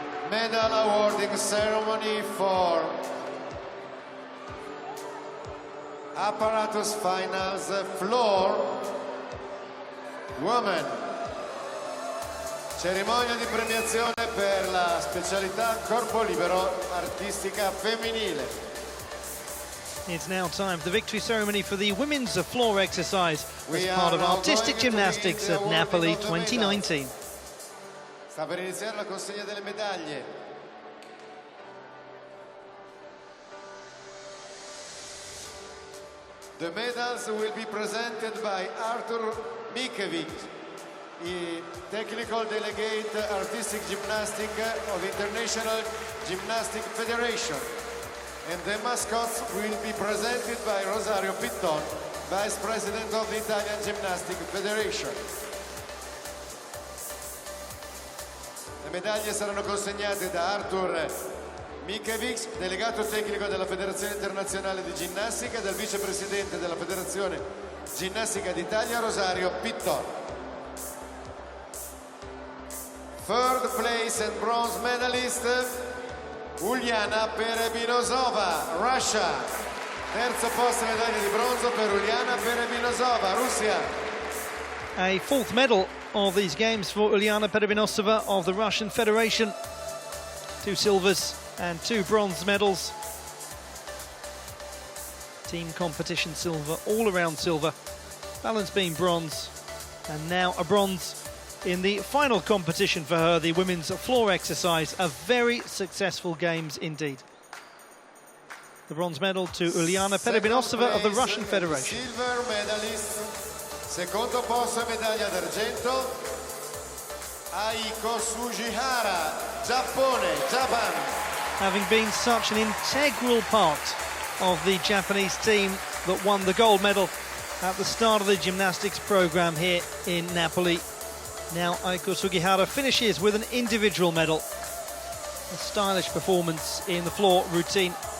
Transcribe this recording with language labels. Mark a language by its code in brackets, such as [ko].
[en] Medal awarding ceremony for apparatus finals floor women. [it] Cerimonia di premiazione per la specialità corpo libero artistica femminile. [en] It's now time for the victory ceremony for the women's floor exercise as part of artistic gymnastics at Napoli 2019. [it] Sta per iniziare la consegna delle medaglie. [en] The medals will be presented by Artur Mikevic, the Technical Delegate Artistic Gymnastics of International Gymnastic Federation. And the mascots will be presented by Rosario Pitton, Vice President of the Italian Gymnastic Federation. [it] Le medaglie saranno consegnate da Artur Mikevic, delegato tecnico della Federazione Internazionale di Ginnastica, e dal vicepresidente della Federazione Ginnastica d'Italia, Rosario Pitton. [en] Third place and bronze medalist, Uliana Perebinosova, Russia. [it] Terzo posto, medaglia di bronzo per Uliana Perebinosova, Russia. [en] A fourth medal of these games for Uliana Perebinosova of the Russian Federation. 2 silvers and 2 bronze medals. Team competition silver, all-around silver. Balance beam bronze, and now a bronze in the final competition for her, the women's floor exercise. A very successful games indeed. The bronze medal to Uliana Perebinosova of the Russian Federation. Silver medalist. [it] Secondo posto, medaglia d'argento, Aiko Sugihara, Giappone, Japan. [en] Having been such an integral part of the Japanese team that won the gold medal at the start of the gymnastics program here in Napoli. Now Aiko Sugihara finishes with an individual medal. A stylish performance in the floor routine.